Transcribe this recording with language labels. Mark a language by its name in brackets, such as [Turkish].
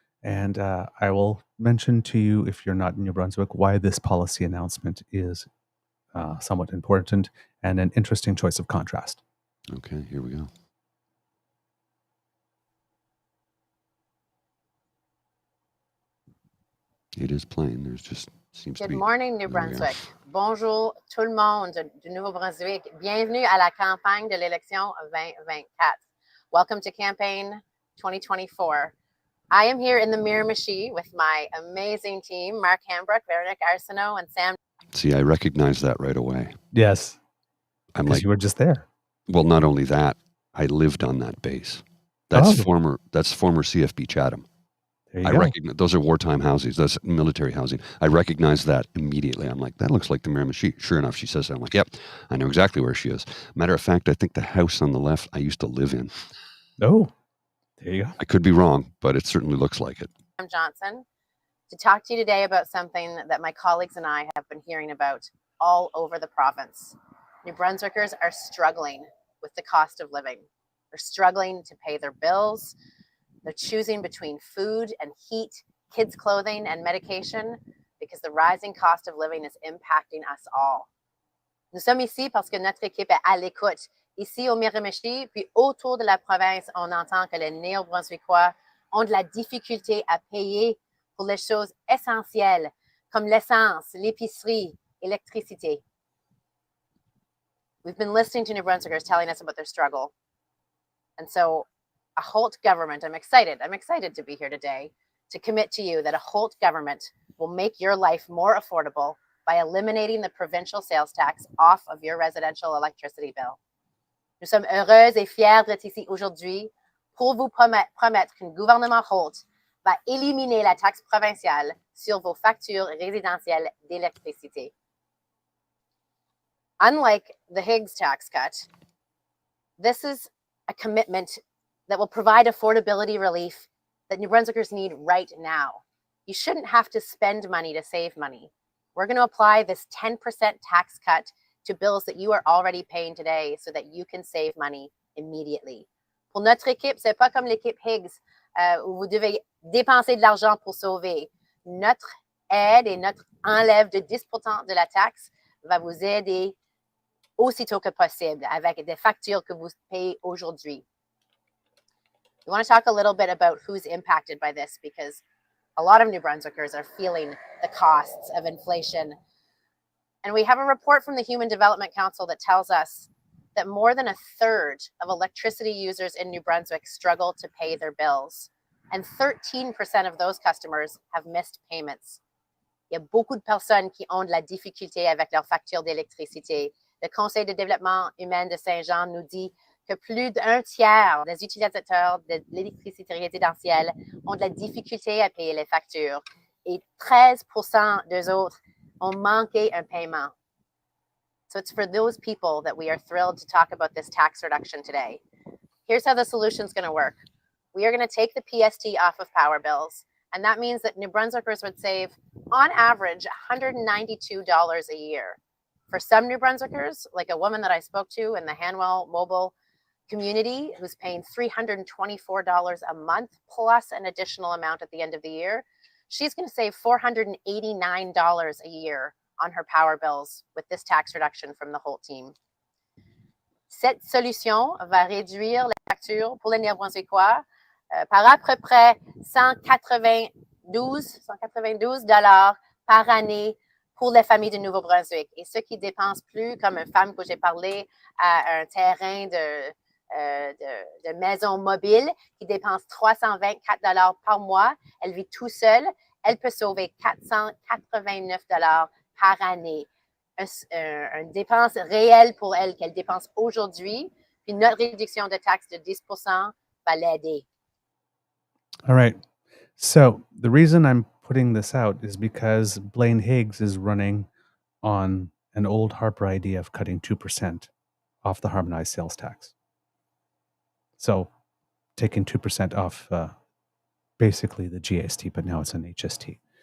[English] And I will mention to you, if you're not in New Brunswick, why this policy announcement is somewhat important and an interesting choice of contrast. Okay, here we go. It is plain. There's just seems to be... Good morning, New Brunswick. [French] Bonjour tout le monde du Nouveau-Brunswick. Bienvenue à la campagne de l'élection 2024. [English] Welcome to campaign 2024. I am here in the Miramichi with my amazing team, Mark Hambrook, Veronique Arsenault, and Sam. See, I recognize that right away. Yes. I'm like, you were just there. Well, not only that, I lived on that base. That's former CFB Chatham. There you go. Recognize those are wartime housings. That's military housing. I recognize that immediately. I'm like, that looks like the Miramichi. Sure enough, she says that. I'm like, yep, I know exactly where she is. Matter of fact, I think the house on the left I used to live in. Oh, there you go. I could be wrong, but it certainly looks like it. I'm Johnson to talk to you today about something that my colleagues and I have been hearing about all over the province. New Brunswickers are struggling with the cost of living. They're struggling to pay their bills. They're choosing between food and heat, kids' clothing and medication, because the rising cost of living is impacting us all. [French] Nous sommes ici parce que notre équipe est à l'écoute. Ici au Miramichi, puis autour de la province, on entend que les Néo-Brunswickois ont de la difficulté à payer pour les choses essentielles comme l'essence, l'épicerie, l'électricité. [English] We've been listening to New Brunswickers telling us about their struggle. And so a Holt government, I'm excited to be here today to commit to you that a Holt government will make your life more affordable by eliminating the provincial sales tax off of your residential electricity bill. [French] Nous sommes heureuses et fiers d'être ici aujourd'hui pour vous promettre qu'un gouvernement Holt va éliminer la taxe provinciale sur vos factures résidentielles d'électricité. [English] Unlike the Higgs tax cut, this is a commitment that will provide affordability relief that New Brunswickers need right now. You shouldn't have to spend money to save money. We're going to apply this 10% tax cut to bills that you are already paying today so that you can save money immediately. [French] Pour notre équipe, c'est pas comme l'équipe Higgs où vous devez dépenser de l'argent pour sauver. Notre aide et notre enlève de 10% de la taxe va vous aider aussitôt que possible avec des factures que vous payez aujourd'hui. [English] We want to talk a little bit about who's impacted by this because a lot of New Brunswickers are feeling the costs of inflation. And we have a report from the Human Development Council that tells us that more than a third of electricity users in New Brunswick struggle to pay their bills. And 13% of those customers have missed payments. [French] Il y a beaucoup de personnes qui ont de la difficulté avec leurs factures d'électricité. Le Conseil de développement humain de Saint-Jean nous dit que plus d'un tiers des utilisateurs de l'électricité résidentielle ont de la difficulté à payer les factures et 13% des autres ont manqué un paiement. [English] So it's for those people that we are thrilled to talk about this tax reduction today. Here's how the solution is going to work. We are going to take the PST off of power bills, and that means that New Brunswickers would save, on average, $192 a year. For some New Brunswickers, like a woman that I spoke to in the Hanwell Mobile community who's paying $324 a month plus an additional amount at the end of the year, she's going to save $489 a year on her power bills with this tax reduction from the Holt team. [French] Cette solution va réduire les factures pour les Néo-Brunswickois par à peu près 192 dollars par année pour les familles de Nouveau-Brunswick. Et ceux qui dépensent plus, comme une femme que j'ai parlé à un terrain de maison mobile, qui dépense 324 dollars par mois, elle vit tout seule, elle peut sauver 489 dollars par année. Une dépense réelle pour elle qu'elle dépense aujourd'hui, puis notre réduction de taxe de 10% va l'aider. [English] All right. So the reason I'm putting this out is because Blaine Higgs is running on an old Harper idea of cutting 2% off the harmonized sales tax. So taking 2% off basically the GST, but now it's an HST.